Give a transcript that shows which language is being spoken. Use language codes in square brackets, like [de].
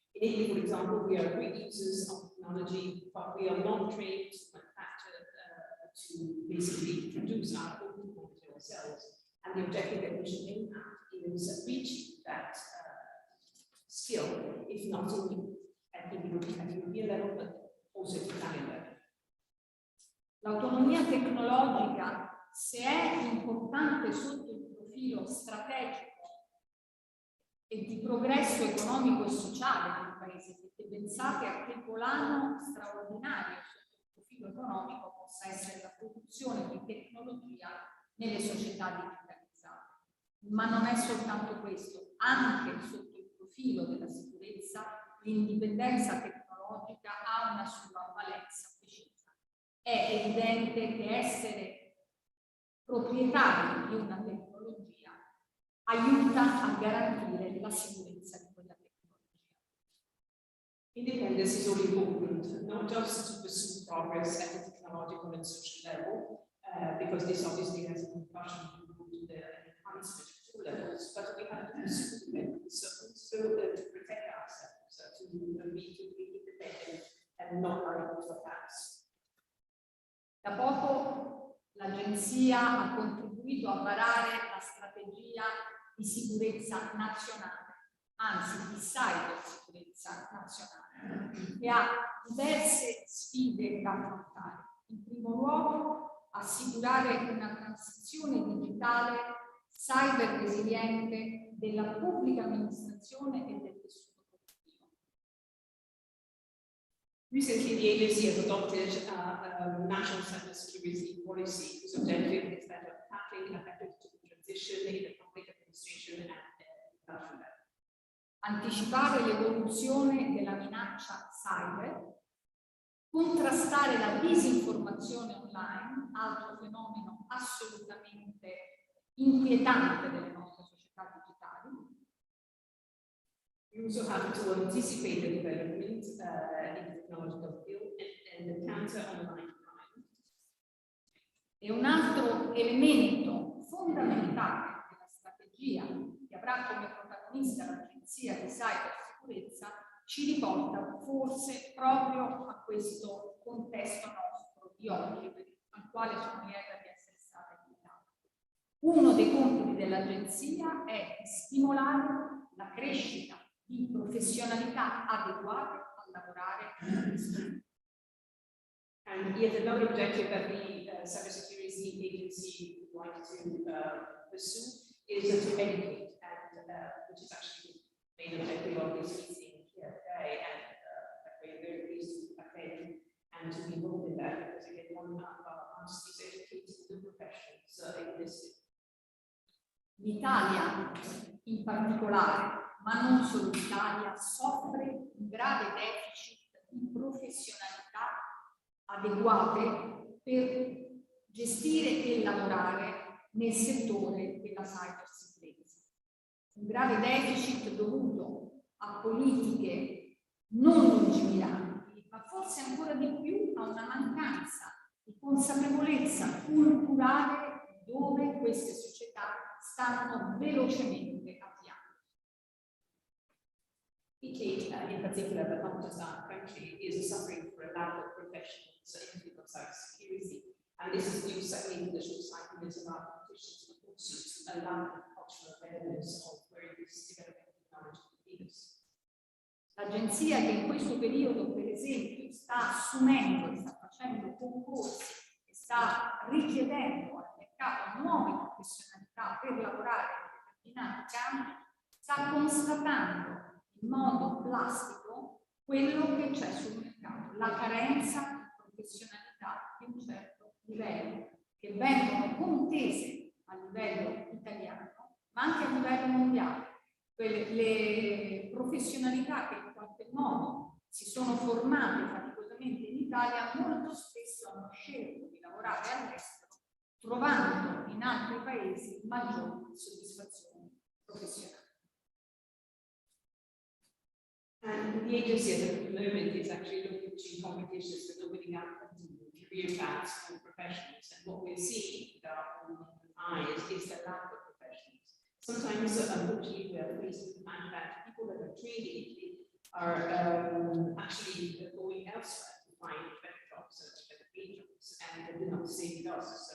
[en] In Italy, for example, we are great users of technology, but we are not trained to manufacture, to basically produce our own technology ourselves. And the objective that we should aim at is reaching that skill, if not at the European level, but also at the Italian level. [it] L'autonomia tecnologica, se è importante sotto il profilo strategico e di progresso economico e sociale del paese, perché pensate a che volano straordinario sotto il profilo economico possa essere la produzione di tecnologia nelle società digitalizzate. Ma non è soltanto questo, anche sotto il profilo della sicurezza, l'indipendenza tecnologica ha una sua valenza precisa. È evidente che essere proprietari di una tecnologia aiuta a garantire la sicurezza di quella tecnologia. [en] Independence is all important, not just to pursue progress at the technological and social level, because this obviously has a concussion to the enhancement of two levels, but we have to pursue independence also to protect ourselves, to be independent and not rely on the past. [it] Da poco l'Agenzia ha contribuito a varare la strategia di sicurezza nazionale, anzi di cybersicurezza nazionale, che ha diverse sfide da affrontare. In primo luogo, assicurare una transizione digitale cyber resiliente della pubblica amministrazione e del tessuto. [en] Recently, the agency has adopted a national cybersecurity policy whose objective is that of tackling effective transition in the public administration and national level. [it] Anticipare l'evoluzione della minaccia cyber, contrastare la disinformazione online, altro fenomeno assolutamente inquietante delle nostre società digitali. [en] We also have to anticipate the development in the technological field and counter online crime. [it] E un altro elemento fondamentale della strategia che avrà come protagonista l'Agenzia di Cybersicurezza ci riporta forse proprio a questo contesto nostro di oggi, al quale sono lieta di essere stata invitata. Uno dei compiti dell'Agenzia è stimolare la crescita di professionalità adeguate a lavorare in questo. [en] And yet another objective that the Cybersecurity Agency would like to pursue is to educate, and which is actually the main objective of this meeting here today, and we're very pleased to attend and to be involved in that, because again, one of our must is educating the professions in this. [it] L'Italia in particolare, ma non solo l'Italia, soffre un grave deficit di professionalità adeguate per gestire e lavorare nel settore della cybersicurezza. Un grave deficit dovuto a politiche non lungimiranti, ma forse ancora di più a una mancanza di consapevolezza culturale dove queste società stanno velocemente avviando. [en] Italy, in particular, but not just our country, is suffering for a lack of professionals in the field of cybersecurity. And this is due certainly to the short-sightedness of our politicians, but also to a lack of cultural awareness of where this developing technology is. [it] L'agenzia che in questo periodo, per esempio, sta assumendo e sta facendo concorsi e sta sta richiedendo al mercato nuove professionalità per lavorare in determinati campi, sta constatando in modo plastico quello che c'è sul mercato, la carenza di professionalità di un certo livello, che vengono contese a livello italiano, ma anche a livello mondiale. Le professionalità che in qualche modo si sono formate faticosamente in Italia molto spesso hanno scelto di lavorare all'estero, trovando in altri paesi maggiori soddisfazioni professionali. [en] And the agency at the moment is actually looking to competitions for opening up career paths for professionals. And what we're seeing with our own eyes is the lack of professionals. Sometimes, unfortunately, we are faced with the fact that people that are trained in Italy are actually going elsewhere to find better jobs, better paid jobs, and they do not stay with us.